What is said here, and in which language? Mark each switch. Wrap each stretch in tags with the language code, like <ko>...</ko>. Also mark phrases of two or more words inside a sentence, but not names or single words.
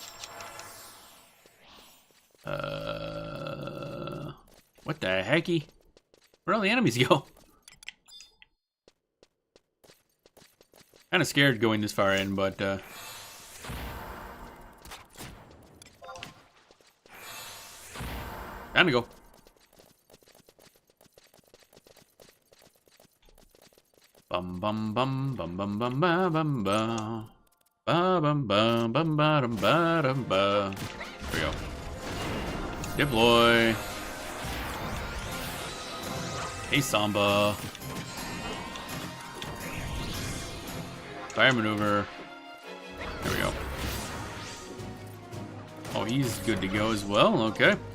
<en>What the hecky? Where'd all the enemies go? Kind of scared going this far in, but time to go. Bum bum bum bum bum bum ba bum ba ba bum bum bum ba dum ba dum ba. There we go. Deploy. Hey Samba. Fire maneuver. There we go. Oh, he's good to go as well. Okay.</en>